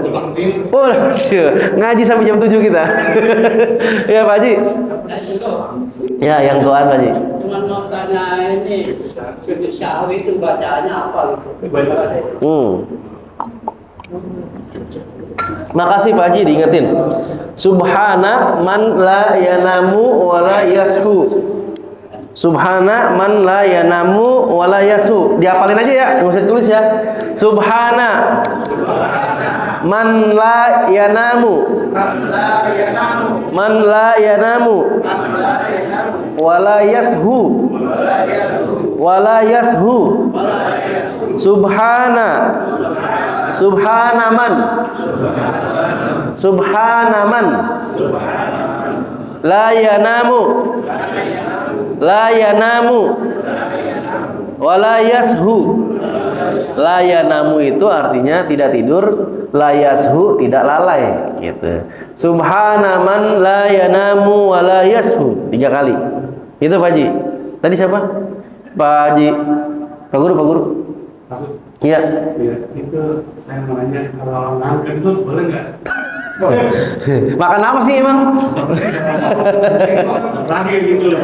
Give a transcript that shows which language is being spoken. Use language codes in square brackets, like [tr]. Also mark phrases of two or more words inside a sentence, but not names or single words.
[id] Oh, ngaji sampai jam 7 kita. Ya, Pak Haji. Ya, yang tuaan Pak Haji. Cuma mau tanya ini, sujud sahwi itu bacaannya apa gitu? Makasih Pak Haji diingetin. [ar] سبحان من لا ينام ولا يسهو. سبحان من لا ينام ولا يسهو. [id] Dihafalin aja ya, enggak usah ditulis ya. [ar] سبحان من لا ينام من لا ينام ولا يسهو ولا يسهو. سبحان من لا ينام ولا يسهو. لا ينام [id] itu artinya tidak tidur, [ar] لا يسهو [id] tidak lalai gitu. [ar] سبحان من لا ينام ولا يسهو 3 kali. [id] Itu Pak Haji. Tadi siapa? Pak Haji. Pak Guru. Iya. Itu saya mau nanya, kalau nangkep itu boleh nggak? Makan apa sih emang? Terakhir gitu loh.